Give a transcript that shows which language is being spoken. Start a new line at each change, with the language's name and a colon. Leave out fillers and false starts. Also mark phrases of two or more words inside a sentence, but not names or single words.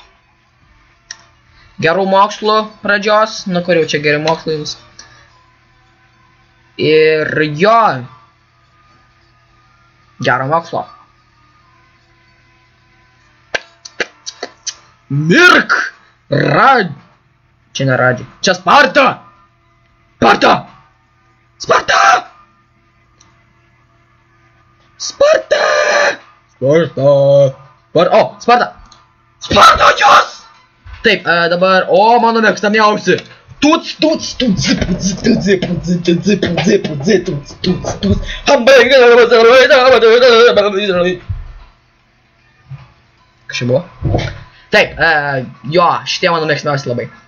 Lithuanian: Gerų mokslų pradžios, nu kur jau čia geri mokslai jums. Ir jo. Gero mokslo. Mirk! Čia neradži. Čia Sparta! Sparta! Sparta! Sparta! O, Sparta! Sparta jūs! Taip, dabar, o, mano mėgstamiausi. Tuts. Kas čia buvo? Taip, jo, šitie mano mėgstamiausi labai.